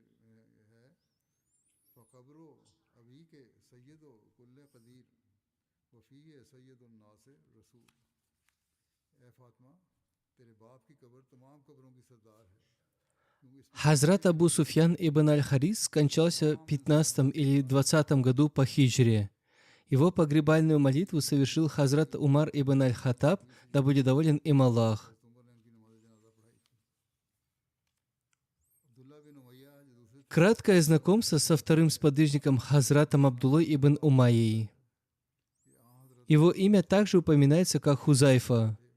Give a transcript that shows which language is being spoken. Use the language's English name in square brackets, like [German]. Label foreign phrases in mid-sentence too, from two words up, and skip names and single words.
[Russian] Хазрат Абу Суфьян ибн аль-Харис скончался в 15 или 20 году по хиджре. Его погребальную молитву совершил Хазрат Умар ибн аль-Хаттаб, да будет доволен им Аллах. Краткое знакомство со вторым сподвижником Хазратом Абдуллой ибн Умайей. Его имя также упоминается как Хузайфа.